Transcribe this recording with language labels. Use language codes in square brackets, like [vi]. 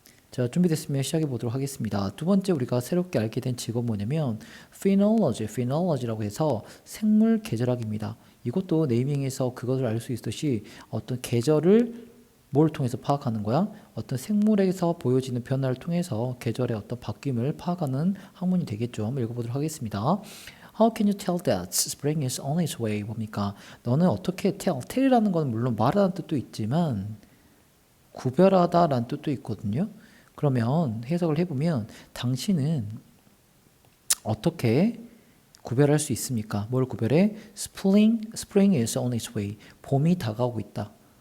[ko] 자, 준비됐으면 시작해 보도록 하겠습니다. 두 번째 우리가 새롭게 알게 된 직업은 뭐냐면 phenology라고 해서 생물 계절학입니다. 이것도 네이밍에서 그것을 알 수 있듯이 어떤 계절을 뭘 통해서 파악하는 거야? 어떤 생물에서 보여지는 변화를 통해서 계절의 어떤 바뀜을 파악하는 학문이 되겠죠. 한번 읽어보도록 하겠습니다. [en] How can you tell that spring is on its way? [ko] 뭡니까? 너는 어떻게 tell이라는 건 물론 말하다는 뜻도 있지만 구별하다라는 뜻도 있거든요. 그러면 해석을 해보면 당신은 어떻게 구별할 수 있습니까? 뭘 구별해? [en] Spring is on its way. [ko] 봄이 다가오고 있다.